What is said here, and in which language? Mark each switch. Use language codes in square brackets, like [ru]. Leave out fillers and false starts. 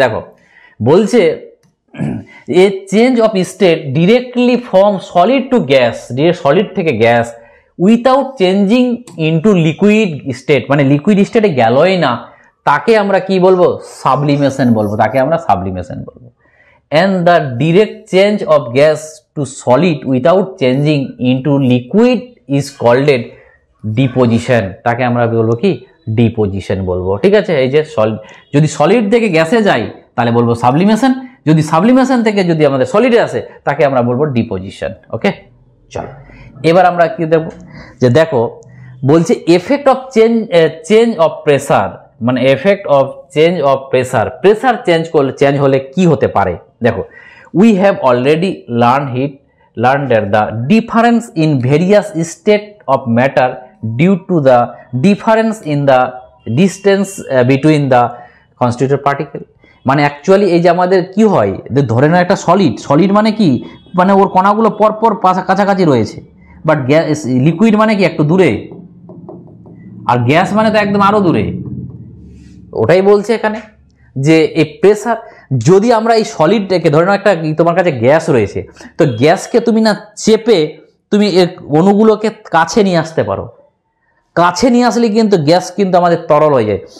[bn] দেখো বলছে [en] a change of state directly from solid to gas, [bn] solid থেকে gas, [en] without changing into liquid state, [bn] মানে liquid স্টেটে গেলই না, তাকে আমরা কি বলবো, সাবলিমেশন বলবো, তাকে আমরা সাবলিমেশন বলবো। [en] and the direct change of gas to solid without changing into liquid is called deposition, [bn] তাকে আমরা বলবো কি, ডিপোজিশন বলবো। ঠিক আছে, এই যে যদি সলিড থেকে গ্যাসে যাই তাহলে বলবো সাবলিমেশন, যদি সাবলিমেশন থেকে যদি আমাদের সলিডে আসে তাকে আমরা বলবো ডিপোজিশন। ওকে, চলো এবার আমরা কি দেখব, যে দেখো বলছে [en] effect of change of pressure, [bn] মানে effect of change of pressure, pressure change হলে কি হতে পারে। দেখো [en] We have already learned that the difference in various state of matter due to the difference in the distance between the constituent particle. [bn] মানে actually এই যে আমাদের কি হয়, ধরে না একটা সলিড মানে কি, মানে ওর কণাগুলো পরপর কাছাকাছি রয়েছে, বাট গ্যাস লিকুইড মানে কি একটু দূরে, আর গ্যাস মানে তো একদম আরো দূরে। ওটাই বলছে এখানে যে এই প্রেসার, যদি আমরা এই সলিডটাকে ধরে নাও একটা তোমার কাছে গ্যাস রয়েছে, তো গ্যাসকে তুমি না চেপে তুমি এর অণুগুলোকে কাছে নিয়ে আসতে পারো, কাছে নিয়ে আসলে কিন্তু গ্যাস কিন্তু আমাদের তরল হয়ে যায়।